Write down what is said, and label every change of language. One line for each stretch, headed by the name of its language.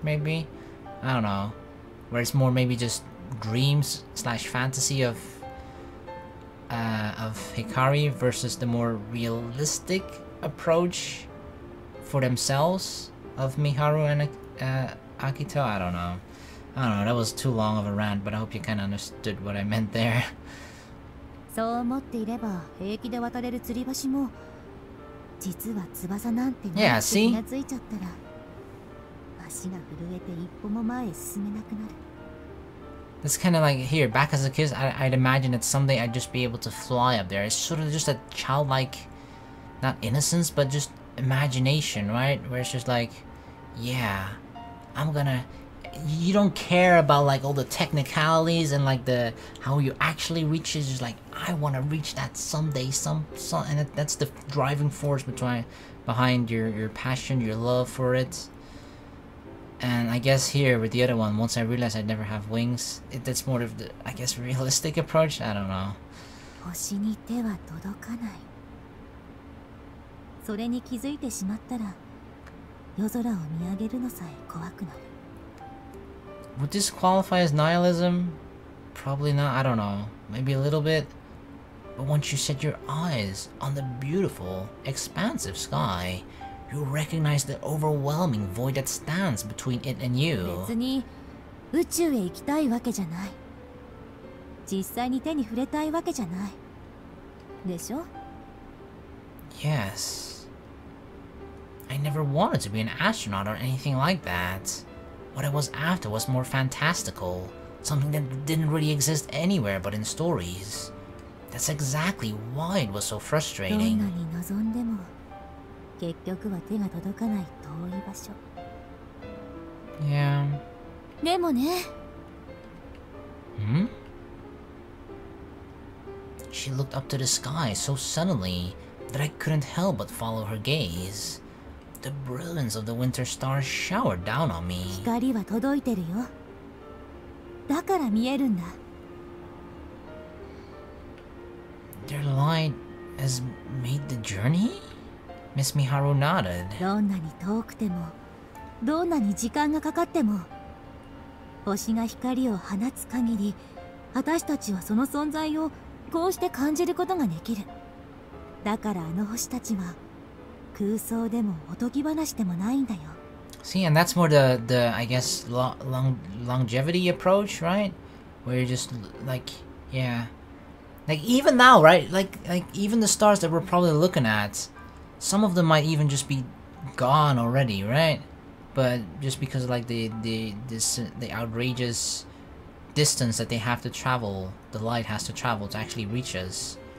English: Maybe, I don't know, where it's more maybe just dreams / fantasy of Hikari versus the more realistic approach for themselves of Miharu and Akito. I don't know, that was too long of a rant, but I hope you kind of understood what I meant there.
Japanese: そう思っていれば平気で渡れる吊り橋も実は翼なんてないって気がついちゃったら足が震えて一歩も前へ進めなくなる。
English: It's kind of like, here, back as a kid, I'd imagine it's someday I'd just be able to fly up there. It's sort of just a childlike, not innocence, but just imagination, right? Where it's just like, yeah, I'm gonna... You don't care about like all the technicalities and like how you actually reach it. It's just like, I want to reach that someday, and that's the driving force behind your passion, your love for it. And I guess here with the other one, once I realized I'd never have wings, that's more of the, I guess, realistic approach. I don't know.
Japanese: 星に手は届かない。それに気づいてしまったら、夜空を見上げるのさえ怖くなる。
English: Would this qualify as nihilism? Probably not, I don't know. Maybe a little bit. But once you set your eyes on the beautiful, expansive sky, you recognize the overwhelming void that stands between it and you.
Japanese: 別に宇宙へ行きたいわけじゃない。実際に手に触れたいわけじゃない。でしょ?
English: Yes. I never wanted to be an astronaut or anything like that. What I was after was more fantastical, something that didn't really exist anywhere but in stories. That's exactly why it was so frustrating.
Japanese: どんなに望んでも結局は手が届かない遠い場所。
English: Yeah.
Japanese: でもね。 Hmm?
English: She looked up to the sky so suddenly that I couldn't help but follow her gaze. The brilliance of the winter stars showered down on me.
Japanese: 光は届いてるよ。だから見えるんだ。
English: Their light has made the journey? Miss Miharu nodded.
Japanese: どんなに遠くても、どんなに時間がかかっても、星が光を放つ限り、私たちはその存在をこうして感じることができる。だからあの星たちは空想でもおとぎ話でもないんだよ。
English: See, and that's more the I guess longevity approach, right? Where you're just like, yeah, like even now, right? Like even the stars that we're probably looking at, some of them might even just be gone already, right? But just because of like the outrageous distance that they have to travel, the light has to travel to actually reach us.